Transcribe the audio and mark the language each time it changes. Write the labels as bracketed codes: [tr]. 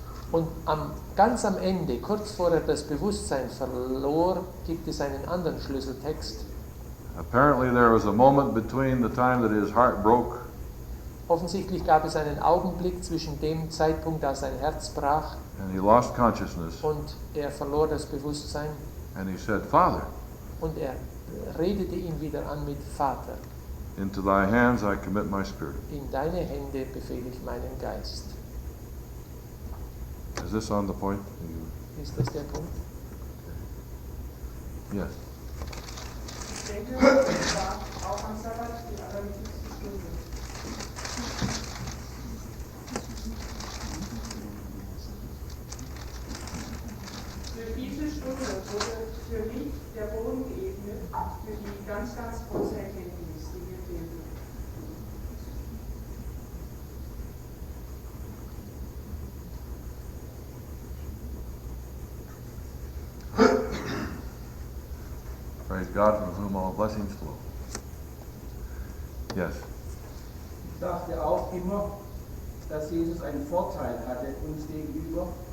[de] Und ganz am Ende, kurz vor er das Bewusstsein verlor, gibt es einen anderen Schlüsseltext. [en] Apparently there was a moment between the time that his heart broke [de] Offensichtlich gab es einen Augenblick zwischen dem Zeitpunkt, da sein Herz brach [en] and he lost consciousness, [de] und er verlor das Bewusstsein [en] and he said, Father, [de] und er redete ihn wieder an mit Vater. [en] into thy hands I commit my spirit. [de] In deine Hände befehle ich meinen Geist. [en] Is this on the point? [de] Ist das der Punkt? [en] Yes. [de] Ich denke, es war auch am Sabbat die allerwichtigste Stunde. Für diese Stunde wurde für mich der Boden geebnet, für die ganz große Erkenntnis, die mir fehlte. [en] Praise God from whom all blessings flow. Yes. [de] Ich dachte auch immer, dass Jesus einen Vorteil hatte uns gegenüber.